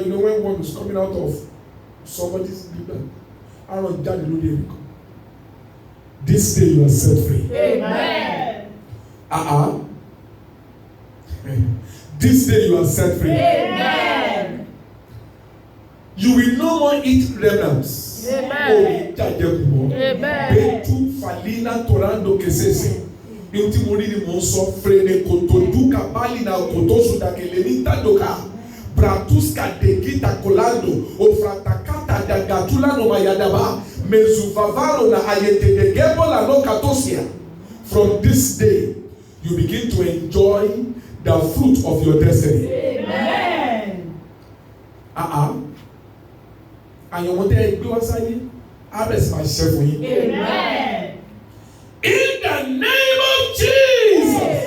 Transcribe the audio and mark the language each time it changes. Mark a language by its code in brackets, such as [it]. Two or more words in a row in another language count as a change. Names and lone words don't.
[en] You know when worm is coming out of somebody's people. This day you are set free. Amen. This day you are set free. Amen. You will no more eat remnants. Amen. Betu falina torando kesese. Inti moriri monso frene kotodu kabali na kotosu da kelenita doka. Bratuska degita kolando ofratakata da gatula no mayadaba mezuvavaro na ayete de gebola no katosia. From this day you begin to enjoy the fruit of your destiny. Amen. And you want to go outside? I rest my chef for you. Amen. In the name of Jesus.